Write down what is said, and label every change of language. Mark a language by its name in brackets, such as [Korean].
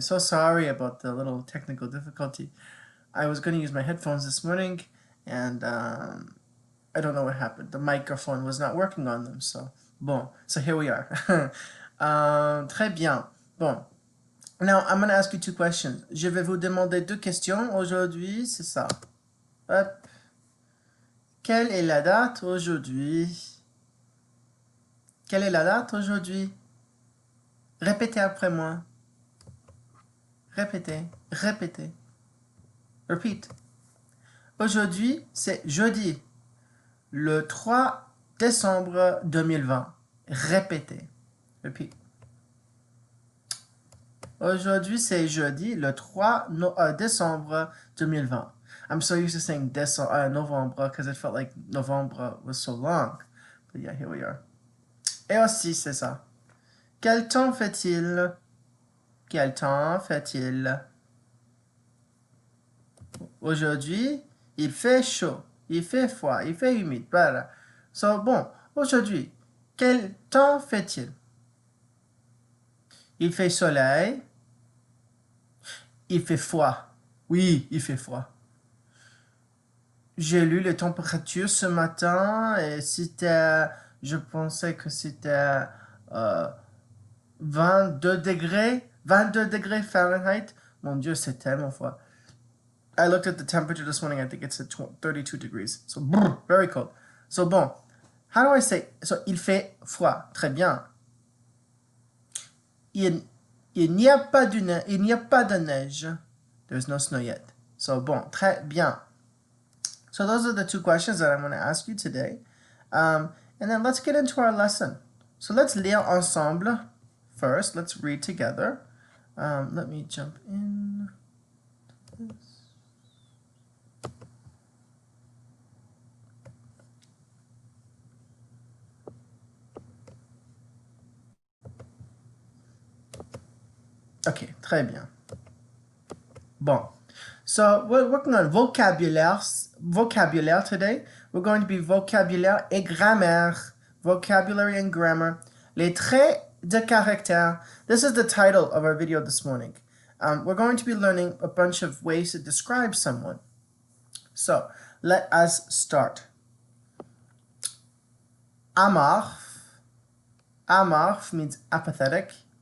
[English] So sorry about the little technical difficulty. I was going to use my headphones this morning, and I don't know what happened. The microphone was not working on them. So, bon, so here we are. [French] Très bien. Bon. [English] Now, I'm going to ask you two questions. [French] Je vais vous demander deux questions aujourd'hui, c'est ça. Hop. Quelle est la date aujourd'hui? Quelle est la date aujourd'hui? Répétez après moi. Répétez. [English] Repeat. [French] Aujourd'hui, c'est jeudi, le 3 décembre 2020. Répétez. Repeat. Aujourd'hui, c'est jeudi, le 3 décembre 2020. [English] I'm so used to saying Novembre because it felt like Novembre was so long. But yeah, here we are. [French] Et aussi, c'est ça. Quel temps fait-il? Quel temps fait-il? Aujourd'hui, il fait chaud, il fait froid, il fait humide. Voilà. So, bon, aujourd'hui, quel temps fait-il? Il fait soleil. Il fait froid. Oui, il fait froid. J'ai lu les températures ce matin et je pensais que c'était 22 degrés Fahrenheit. Mon Dieu, c'est tellement froid. [English] I looked at the temperature this morning, I think it's at 32 degrees. So, very cold. So, bon, how do I say? [French] So, il fait froid. Très bien. Il n'y a pas de neige. [English] There's no snow yet. [French] So, bon, très bien. [English] So those are the two questions that I'm going to ask you today. And then let's get into our lesson. So let's [French] lire ensemble [English] first. Let's read together. Let me jump in. [French] Okay, très bien. Bon. [English] So we're working on vocabulaire today. We're going to be [French] vocabulaire et grammaire. [English] Vocabulary and grammar. [French] Les traits de caractère. [English] This is the title of our video this morning. We're going to be learning a bunch of ways to describe someone. So let us start. Amorphe. Amorphe means apathetic.